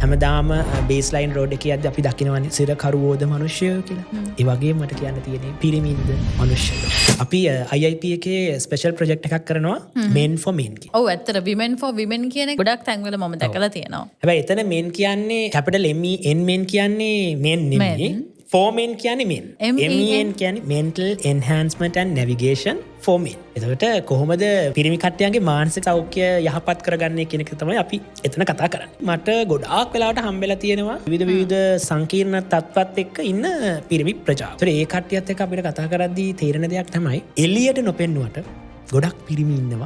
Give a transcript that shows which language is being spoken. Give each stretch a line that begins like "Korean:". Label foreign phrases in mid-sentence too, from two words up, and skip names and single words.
Sinhala: හැමදාම බේස්ලයින් රෝඩ් එකේ යද්දී අපි දකිනවනේ සිර කරුවෝද මිනිස්සුයෝ කියලා. ඒ වගේ මට කියන්න තියෙන්නේ පිරිමින්ද මිනිස්සුයෝ. අපි IIP එකේ
English: special project
Sinhala: එකක් කරනවා
English: men for men
Sinhala: කියලා. ඔව් ඇත්තට
English: women for women
Sinhala: කියන එක ගොඩක් තැන්වල මම දැකලා තියෙනවා. හැබැයි එතන men කියන්නේ
English: capital MEN men
Sinhala: කියන්නේ men නෙමෙයි.
English: For men කියන්නේ men. MEN කියන්නේ mental enhancement and navigation for men.
Sinhala: එතකොට කොහොමද පිරිමි කට්ටියන්ගේ මානසික සෞඛ්‍ය යහපත් කරගන්නේ කියන එක තමයි අපි එතන කතා කරන්නේ. මට ගොඩාක් වෙලාවට හම්බෙලා තියෙනවා විවිධ සංකීර්ණ තත්ත්වත් එක්ක ඉන්න පිරිමි ප්‍රජාව. ඒතර ඒ කට්ටියත් එක්ක අපිට කතා කරද්දී තේරෙන දෙයක් තමයි එළියට නොපෙන්නුවට ගොඩක් පිරිමි ඉන්නවා.